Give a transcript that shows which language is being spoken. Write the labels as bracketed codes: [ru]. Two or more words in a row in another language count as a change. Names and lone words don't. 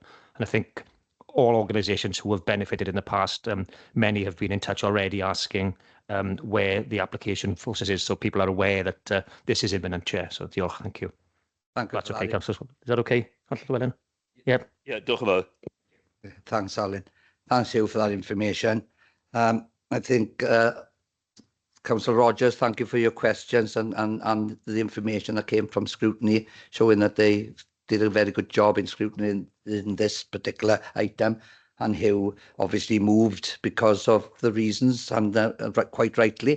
[en] And I think all organisations who have benefited in the past, many have been in touch already asking where the application process is, so people are aware that this is imminent, Chair. So, diolch, thank you. Thank you. That's okay, Councillor. Is that okay, Councillor Llewellyn? Yep. Yeah, [cy] diolch yn fawr. [en] Thanks, Alan. Thanks, Hugh, for that information. I think Councillor Rogers, thank you for your questions and the information that came from scrutiny, showing that they did a very good job in scrutiny in this particular item, and Hugh obviously moved because of the reasons, and quite rightly.